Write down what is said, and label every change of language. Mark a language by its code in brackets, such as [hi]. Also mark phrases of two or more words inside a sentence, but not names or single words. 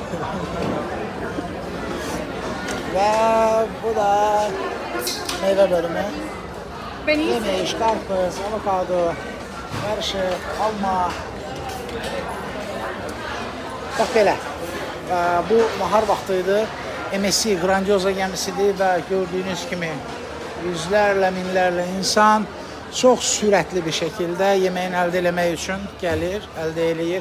[tr] Ve bu da meyve bölümü. Yemiş, karpuz, avokado, karışık, alma. [az] Bax belə. Bu nahar vaxtıydı. MSC Grandiosa gəmisidir və gördüyünüz kimi yüzlərlə, minlərlə insan çox sürətli bir şəkildə yeməyin əldə eləmək üçün gəlir, əldə eləyir.